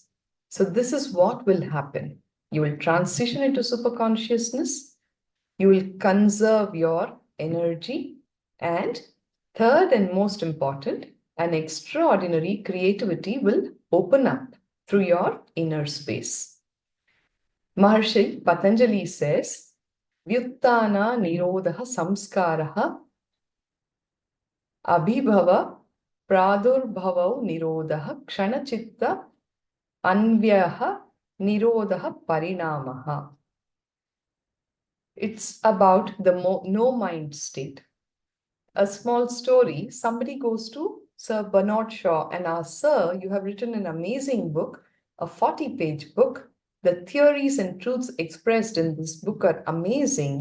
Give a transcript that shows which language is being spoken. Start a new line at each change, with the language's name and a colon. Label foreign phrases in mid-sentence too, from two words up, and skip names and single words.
English: So this is what will happen. You will transition into superconsciousness. You will conserve your energy. And third and most important, an extraordinary creativity will open up through your inner space. Maharshi Patanjali says,
Sanskrit: व्युत्तान निरोध संस्कारः अभिभव प्रादुर्भाव निरोध क्षणचित्त अन्व्यः निरोध परिणामः.
English: It's about the no mind state. A small story, somebody goes to Sir Bernard Shaw and asks, Sir, you have written an amazing book, a 40-page book. The theories and truths expressed in this book are amazing.